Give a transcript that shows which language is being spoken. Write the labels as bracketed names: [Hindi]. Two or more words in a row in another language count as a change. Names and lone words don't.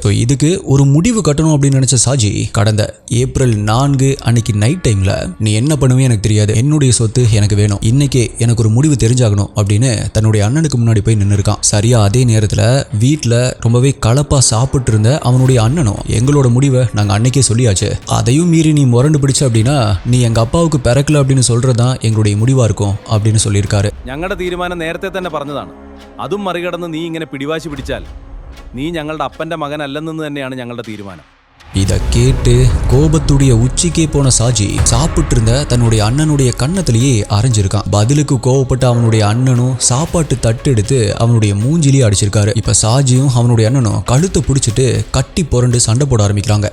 [Tamil] இதுக்கு ஒரு முடிவு கட்டணும் அப்படின்னு நினைச்ச சாஜி கடந்த ஏப்ரல் 4 அன்னைக்கு நைட் டைம்ல, நீ என்ன பண்ணுவே எனக்கு தெரியாது, என்னுடைய சொத்து எனக்கு வேணும், இன்னைக்கே எனக்கு ஒரு முடிவு தெரிஞ்சாகணும் அப்படின்னு தன்னுடைய அண்ணனுக்கு முன்னாடி போய் நின்று இருக்கான். சரியா அதே நேரத்துல வீட்டுல ரொம்பவே கலப்பா சாப்பிட்டு இருந்த அவனுடைய அண்ணனும், எங்களோட முடிவை நாங்க அன்னைக்கே சொல்லியாச்சு, அதையும் மீறி நீ முரண்டு பிடிச்ச அப்படின்னா நீ எங்க அப்பாவுக்கு பிறக்கல அப்படின்னு சொல்றதுதான் எங்களுடைய முடிவா இருக்கும் அப்படின்னு சொல்லியிருக்காரு. [Malayalam] ഞങ്ങളുടെ തീരുമാനം നേരത്തെ തന്നെ പറഞ്ഞതാണ്. അതും മറികടന്ന് നീ ഇങ്ങനെ പിടിവാശി പിടിച്ചാൽ നീ ഞങ്ങളുടെ അപ്പന്റെ മകനല്ലെന്ന് തന്നെയാണ് ഞങ്ങളുടെ തീരുമാനം. [Tamil] இதை கேட்டு கோபத்துடைய உச்சிக்கே போன சாஜி சாப்பிட்டு இருந்த தன்னுடைய அண்ணனுடைய கன்னத்திலேயே அரைஞ்சிருக்கான். பதிலுக்கு கோவப்பட்ட அவனுடைய அண்ணனும் சாப்பாட்டு தட்டு எடுத்து அவனுடைய மூஞ்சிலேயே அடிச்சிருக்காரு. இப்ப சாஜியும் அவனுடைய அண்ணனும் கழுத்தை பிடிச்சிட்டு கட்டி புரண்டு சண்டை போட ஆரம்பிக்கிறாங்க.